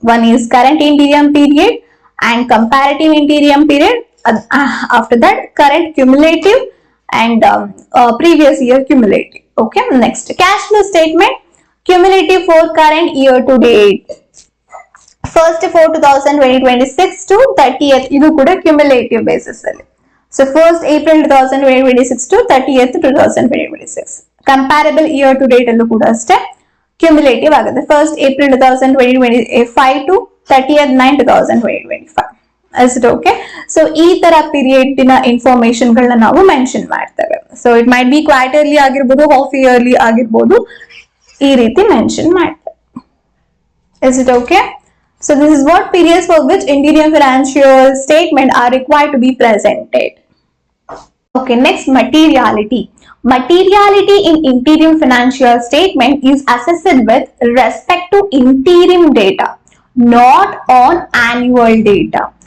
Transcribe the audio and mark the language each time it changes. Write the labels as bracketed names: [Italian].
[English] One is current interim period and comparative interim period. After that current cumulative and previous year cumulative. Okay, next cash flow statement, cumulative for current year to date. [Kannada] First 4/2026 to 30th ಇದು ಕೂಡ cumulative basis ಅಲ್ಲಿ. So first April 2026 to 30th 2026 comparable year to date ಅಲ್ಲೂ ಕೂಡ ಅಷ್ಟೇ cumulative ಆಗುತ್ತೆ. First April 2025 to 30th 9 2025. Okay, so ಈ ತರ period ನ ಇನ್ಫಾರ್ಮೇಶನ್ ಗಳನ್ನ ನಾವು ಮೆನ್ಷನ್ ಮಾಡ್ತೇವೆ. [English] so it might be [Kannada] quarterly ಆಗಿರ್ಬೋದು, ಹಾಫ್ ಇಯರ್ಲಿ ಆಗಿರ್ಬೋದು, ಈ ರೀತಿ ಮೆನ್ಷನ್ ಮಾಡ್ತೇವೆ. [English] Is it okay? So this is what periods for which interim financial statement are required to be presented. Okay, next, materiality. Materiality in interim financial statement is assessed with respect to interim data, not on annual data.